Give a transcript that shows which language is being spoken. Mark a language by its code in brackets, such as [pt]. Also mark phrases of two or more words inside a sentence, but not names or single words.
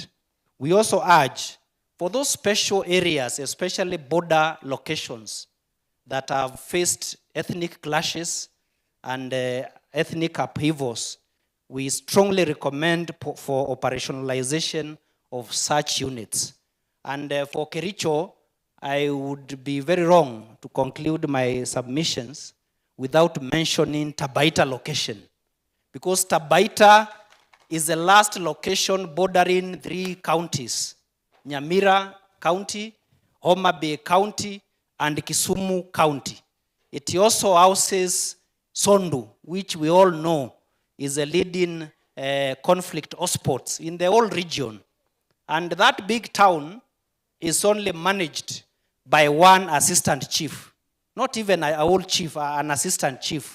[en] We also urge for those special areas, especially border locations that have faced ethnic clashes and ethnic upheavals, we strongly recommend for operationalization of such units. And for Kericho, I would be very wrong to conclude my submissions without mentioning Tabaita location. Because Tabaita is the last location bordering 3 counties, Nyamira County, Homa Bay County, and Kisumu County. It also houses Sondu, which we all know is a leading conflict hotspot in the whole region. And that big town is only managed by one assistant chief, not even a whole chief, an assistant chief.